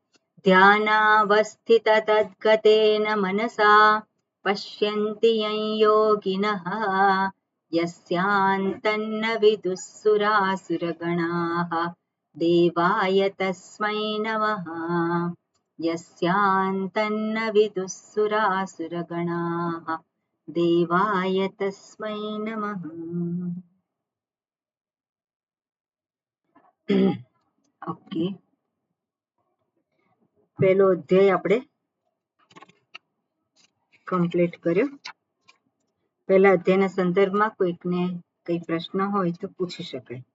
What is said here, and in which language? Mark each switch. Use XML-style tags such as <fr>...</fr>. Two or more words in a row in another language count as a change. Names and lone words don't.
<sa>ध्यानावस्थिततद्गतेन मनसा पश्यन्ति यं योगिनः यस्यान्तन्न विदुःसुरासुरगणाः देवाय तस्मै नमः यस्यान्तन्न विदुःसुरासुरगणाः देवाय तस्मै नमः.</sa> <gu>ઓકે, પહેલો અધ્યાય આપણે કમ્પ્લીટ કર્યો. પહેલા અધ્યાયના સંદર્ભમાં કોઈકને કઈ પ્રશ્ન હોય તો પૂછી શકાય.</gu>